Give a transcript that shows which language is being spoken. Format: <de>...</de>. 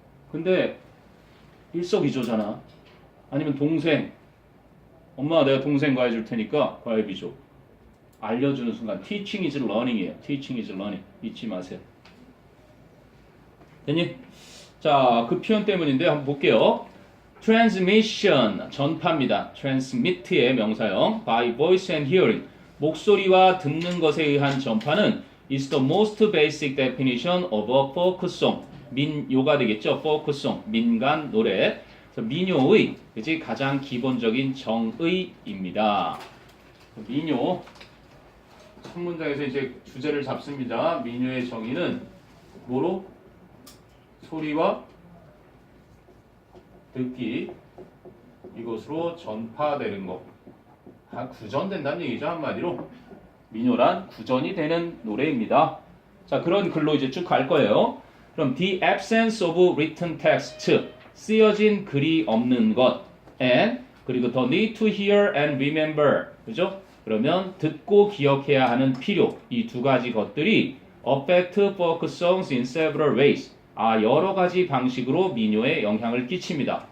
<ko>근데 일석이조잖아. 아니면 동생, 엄마 내가 동생 과외 줄 테니까 과외비 줘.</ko> <en>알려주는 순간 teaching is learning이에요. teaching is learning. 잊지 마세요.</en> <ko>됐니? 자, 그 표현 때문인데 한번 볼게요. transmission, 전파입니다.</ko> <en>transmit의 명사형 by voice and hearing,</en> <ko>목소리와 듣는 것에 의한 전파는</ko> <en>is the most basic definition of a folk song.</en> <ko>민요가 되겠죠. folk song, 민간 노래. 그래서 민요의 그치? 가장 기본적인 정의입니다. 민요 첫 문장에서 이제 주제를 잡습니다. 민요의 정의는 뭐로? 소리와 듣기 이것으로 전파되는 것. 구전된다는 얘기죠. 한마디로 민요란 구전이 되는 노래입니다. 자, 그런 글로 이제 쭉 갈 거예요. 그럼</ko> <en>the absence of written text,</en> <ko>쓰여진 글이 없는 것,</ko> <en>and</en> <ko>그리고</ko> <en>the need to hear and remember,</en> <ko>그죠? 그러면 듣고 기억해야 하는 필요, 이 두 가지 것들이</ko> <en>affect folk songs in several ways.</en> <ko>여러 가지 방식으로 민요에 영향을 끼칩니다.</ko>